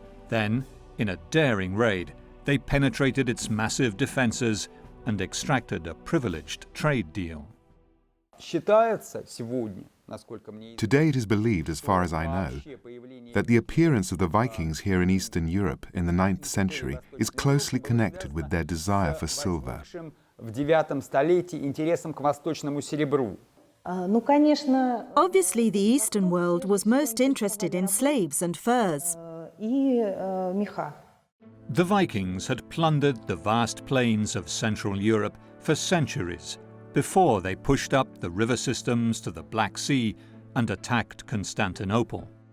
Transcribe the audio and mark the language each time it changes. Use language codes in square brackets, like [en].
[en] Then, in a daring raid, they penetrated its massive defenses and extracted a privileged trade deal. [ru] Считается сегодня, [en] Today it is believed, as far as I know, that the appearance of the Vikings here in Eastern Europe in the 9th century is closely connected with their desire for silver. [ru] В 9 столетии интересом к восточному серебру. [en] Obviously, the Eastern world was most interested in slaves and furs. The Vikings had plundered the vast plains of Central Europe for centuries before they pushed up the river systems to the Black Sea and attacked Constantinople.